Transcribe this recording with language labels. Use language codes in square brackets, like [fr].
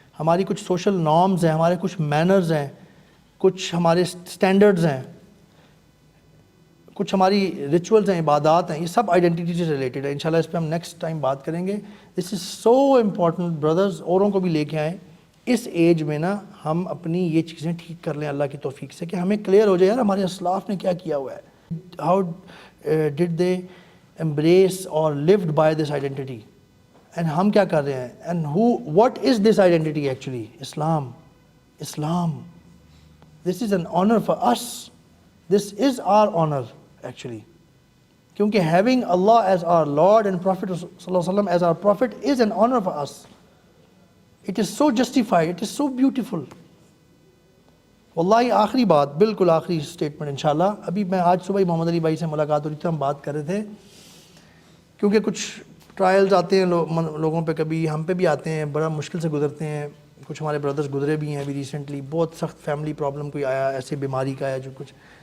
[ur] ہماری کچھ social norms ہیں, ہمارے کچھ مینرز ہیں, کچھ ہمارے سٹینڈرڈز ہیں, کچھ ہماری ریچولز ہیں, عبادات ہیں, یہ سب آئیڈینٹی سے ریلیٹڈ ہے. انشاءاللہ اس پہ ہم نیکسٹ ٹائم بات کریں گے. [en] this is so important brothers, [ur] اوروں کو بھی لے کے آئیں. اس ایج میں نا ہم اپنی یہ چیزیں ٹھیک کر لیں اللہ کی توفیق سے, کہ ہمیں کلیئر ہو جائے یار ہمارے اسلاف نے کیا کیا ہوا ہے. [en] how did they embrace or lived by this identity, and [ur] ہم کیا کر رہے ہیں, [en] and what is this identity actually? Islam. This is an honor for us. This is our honor actually. کیونکہ having Allah as our Lord and Prophet صلی اللہ علیہ وسلم as our Prophet is an honor for us. It is so justified, it is so beautiful. [ur] واللہ آخری بات, بالکل آخری statement انشاءاللہ. ابھی میں آج صبح ہی محمد علی بھائی سے ملاقات ہو رہی تھی, ہم بات کر رہے تھے, کیونکہ کچھ ٹرائلز آتے ہیں لوگوں پہ، کبھی ہم پہ بھی آتے ہیں، بڑا مشکل سے گزرتے ہیں. کچھ ہمارے بردرز گزرے بھی ہیں ابھی ریسنٹلی، بہت سخت فیملی پرابلم کوئی آیا، ایسے بیماری کا آیا جو کچھ.